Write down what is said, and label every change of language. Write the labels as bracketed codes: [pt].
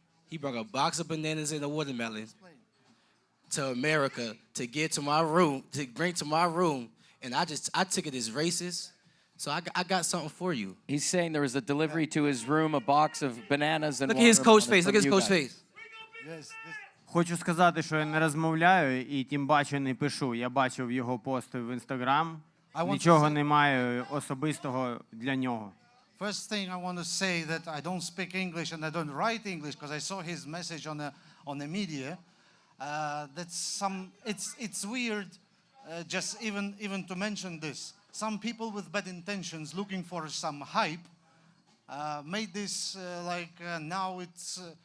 [en] He brought a box of bananas and a watermelon to America to get to my room, to bring to my room, and I took it as racist. So I got something for you. He's saying there was a delivery to his room, a box of bananas and Look at his coach face. Look at his coach face. [uk] Хочу сказати, що я не розмовляю і тим паче не пишу. Я бачив його пости в Instagram. Нічого немає особистого для нього. [en] First thing I want to say that I don't speak English and I don't write English because I saw his message on the media. It's weird just even to mention this. Some people with bad intentions looking for some hype made this now it's.